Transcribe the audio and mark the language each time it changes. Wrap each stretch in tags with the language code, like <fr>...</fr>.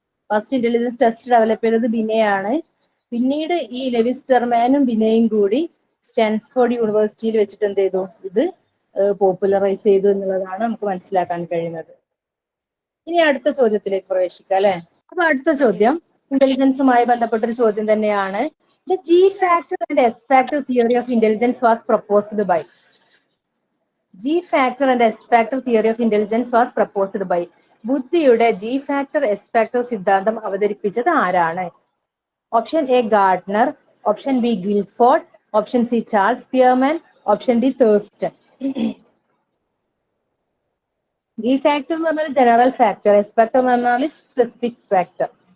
<ml>First intelligence test develop ചെയ്തത് ബിനെയാണ്. പിന്നീട് ഈ ലെവിസ് ടെർമാനും ബിനെയും കൂടി സ്റ്റാൻഫോർഡ് യൂണിവേഴ്സിറ്റിയിൽ വെച്ചിട്ട് എന്ത് ചെയ്തു, ഇത് പോപ്പുലറൈസ് ചെയ്തു എന്നുള്ളതാണ് നമുക്ക് മനസ്സിലാക്കാൻ കഴിയുന്നത്. ഇനി അടുത്ത ചോദ്യത്തിലേക്ക് പ്രവേശിക്കാം അല്ലെ. അപ്പൊ അടുത്ത ചോദ്യം ഇന്റലിജൻസുമായി ബന്ധപ്പെട്ട ഒരു ചോദ്യം തന്നെയാണ്.</ml> <en>The G factor and S factor theory of intelligence was proposed by. G factor and S factor theory of intelligence was proposed by.</en> <ml>ബുദ്ധിയുടെ G factor S factor സിദ്ധാന്തം അവതരിപ്പിച്ചത് ആരാണ്? Option A Gardner, option B Guilford, option C Charles പിയർമാൻ, option D Thurstone. G factor എന്ന് പറഞ്ഞാൽ general factor, S factor എന്ന് പറഞ്ഞാൽ specific factor.</ml>